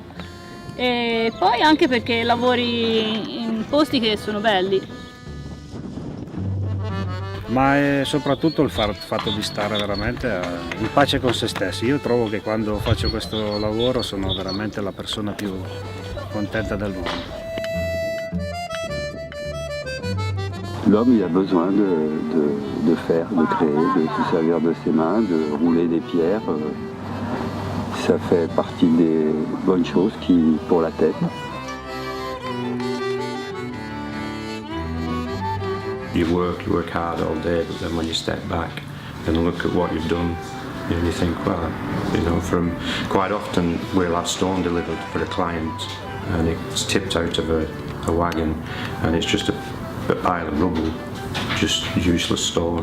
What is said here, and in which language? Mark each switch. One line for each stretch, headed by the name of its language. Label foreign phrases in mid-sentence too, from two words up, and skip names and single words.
Italian: E poi anche perché lavori in posti che sono belli. Ma è soprattutto il fatto di stare veramente in pace con se stessi. Io trovo che quando faccio questo lavoro sono veramente la persona più contenta del mondo.
French: L'homme, il a besoin de faire, de créer, de se servir de ses mains, de rouler des pierres. Ça fait partie des bonnes choses pour la tête.
English: You work hard all day, but then when you step back and look at what you've done, you think, well, from quite often we'll have stone delivered for a client and it's tipped out of a wagon and it's just a pile of rubble, just useless stone.